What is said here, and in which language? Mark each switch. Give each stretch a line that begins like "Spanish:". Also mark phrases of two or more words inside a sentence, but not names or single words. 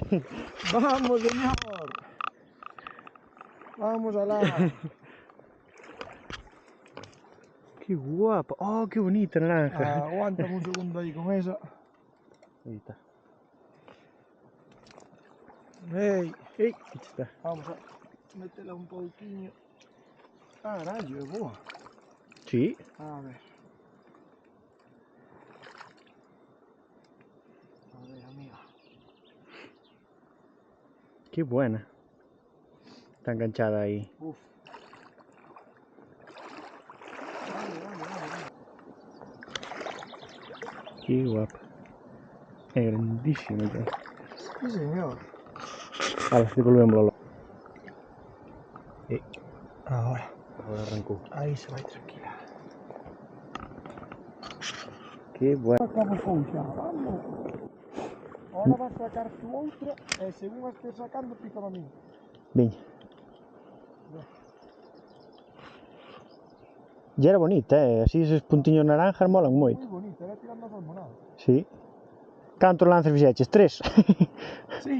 Spanish: ¡Vamos, señor! ¡Vamos alá! Qué guapa. Oh, qué bonita naranja. Aguántame un segundo aí con esa. Ahí está. ¡Ey! Ey, aquí está.
Galician: Vamos a metela un pouquiño. Carallo, é boa.
Spanish: Sí. A ver, amiga. Qué buena. Está enganchada ahí. Uf. Dale. Qué guapa. Es grandísima. Sí, señor. Ahora sí volvemos. Ahora. Ahora arrancó.
Galician: Aí se vai tranquila.
Spanish: Qué buena.
Galician: Acabo fouxa, vamos. Ahora vas sacar tu outra e según a estés sacando
Spanish: pícame a mí.
Galician: Veña.
Spanish: Ya era bonita, así esos puntiños naranjas molan moito.
Galician: Moi bonita, era tirando a salmonada.
Spanish: Sí.
Galician: Cantos lances fixeches? 3?
Spanish: Sí.